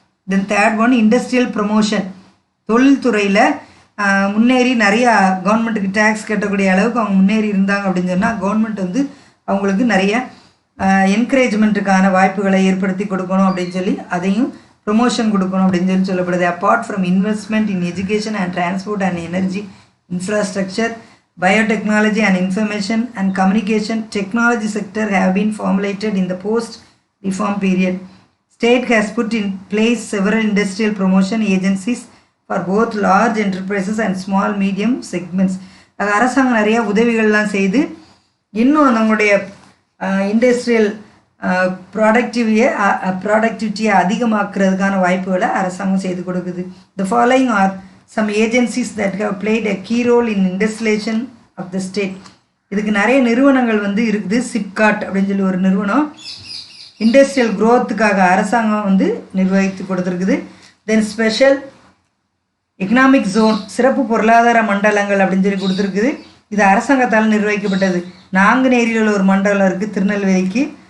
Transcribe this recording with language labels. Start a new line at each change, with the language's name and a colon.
English: then third one industrial promotion,
Tamil: தொழில்துறையில் முன்னேறி நிறையா கவர்மெண்ட்டுக்கு டேக்ஸ் கட்டக்கூடிய அளவுக்கு அவங்க முன்னேறி இருந்தாங்க அப்படின்னு சொன்னால் கவர்மெண்ட் வந்து அவங்களுக்கு நிறைய என்கரேஜ்மெண்ட்டுக்கான வாய்ப்புகளை ஏற்படுத்தி கொடுக்கணும் அப்படின்னு சொல்லி அதையும் ப்ரொமோஷன் கொடுக்கணும் அப்படின்னு சொல்லி சொல்லப்படுது.
English: Apart from investment in education and transport and energy infrastructure, biotechnology and information and communication technology sector have been formulated in the post-reform period. State has put in place several industrial promotion agencies for both large enterprises and small medium segments.
Tamil: அரசாங்கம் நிறைய உதவிகள்லாம் செய்து இன்னும் நம்மளுடைய industrial ப்ராடக்டிவிட்டியை அதிகமாக்குறதுக்கான வாய்ப்புகளை அரசாங்கம் செய்து கொடுக்குது.
English: The following are some agencies that have played a key role in industrialization of the state.
Tamil: இதுக்கு நிறைய நிறுவனங்கள் வந்து இருக்குது. சிப்காட் அப்படின்னு சொல்லி ஒரு நிறுவனம் இண்டஸ்ட்ரியல் க்ரோத்துக்காக அரசாங்கம் வந்து நிர்வகித்து கொடுத்துருக்குது.
English: then special economic zone,
Tamil: சிறப்பு பொருளாதார மண்டலங்கள் அப்படின்னு சொல்லி கொடுத்துருக்குது. இது அரசாங்கத்தால் நிர்வகிக்கப்பட்டது. நாங்குநேரியில் ஒரு மண்டலம் இருக்குது, திருநெல்வேலிக்கு.